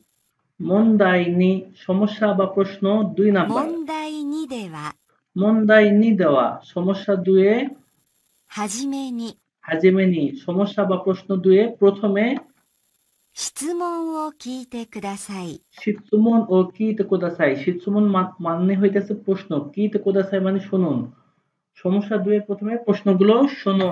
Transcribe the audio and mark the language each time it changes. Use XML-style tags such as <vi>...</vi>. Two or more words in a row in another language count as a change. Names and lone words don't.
<ja>問題二</ja> <bn>সমস্যা বা প্রশ্ন 2 নাম্বার</bn> <ja>問題2では、問題二では</ja> <bn>সমস্যা 2 এ</bn> <ja>はじめにはじめに</ja> <bn>সমস্যা বা প্রশ্ন 2 এ প্রথমে</bn> <ja>質問を聞いてください。質問を聞いてください</ja> <bn>শিৎসুমন মানে হইতেছে প্রশ্ন</bn> <ja>聞いてください</ja> <bn>মানে শুনুন সমস্যা 2 এর প্রথমে প্রশ্নগুলো শুনুন</bn>